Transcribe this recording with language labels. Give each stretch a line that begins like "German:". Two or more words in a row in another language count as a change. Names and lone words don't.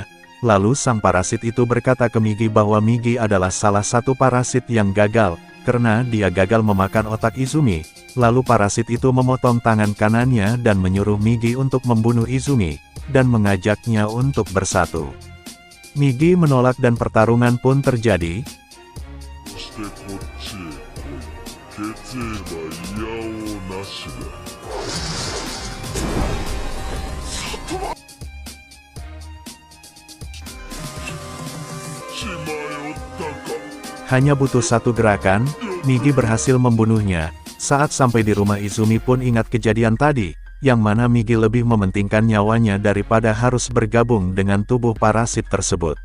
Indonesian: Lalu sang parasit itu berkata ke Migi bahwa Migi adalah salah satu parasit yang gagal, karena dia gagal memakan otak Izumi. Lalu parasit itu memotong tangan kanannya dan menyuruh Migi untuk membunuh Izumi, dan mengajaknya untuk bersatu. Migi menolak dan pertarungan pun terjadi.
Japanese: そしてこっちへ来い。血縁はいやおうなしだ。
Indonesian: Hanya butuh satu gerakan, Migi berhasil membunuhnya. Saat sampai di rumah, Izumi pun ingat kejadian tadi, yang mana Migi lebih mementingkan nyawanya daripada harus bergabung dengan tubuh parasit tersebut.